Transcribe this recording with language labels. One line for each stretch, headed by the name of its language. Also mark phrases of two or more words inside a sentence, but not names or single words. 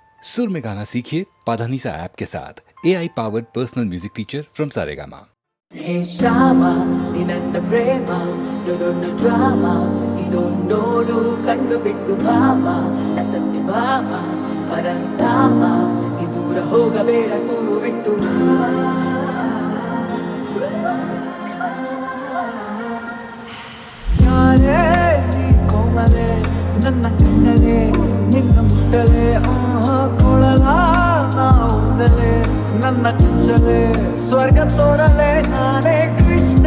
Hindi: सुर में गाना सीखिए पाधानीसा ऐप के साथ
English: AI powered personal music teacher from
Hindi: सारेगामा।
Kannada: ಹೇ ಶ್ಯಾಮ ನಿನ್ನ ಪ್ರೇಮ ದೊಡ್ಡ ಡ್ರಾಮ ಇದು ನೋಡು ಕಂಡು ಬಿಟ್ಟು ಭಾಮ ಸತ್ಯ ಭಾಮ ಪರಂಧಾಮ ಈ ದೂರ ಹೋಗಬೇಡ ಕೂಗು ಬಿಟ್ಟು ಯಾರೇ ನೀ ಕೋಮಲೆ ನನ್ನ ಕಣ್ಣಲೆ ನಿನ್ನ ಮುಟ್ಟಲೆ ಕೊಳಲ ನಾವುದಲೆ ನನ್ನ ಕುಂಚಲೆ ಸ್ವರ್ಗ ತೋರಲೆ ನಾನೇ ಕೃಷ್ಣ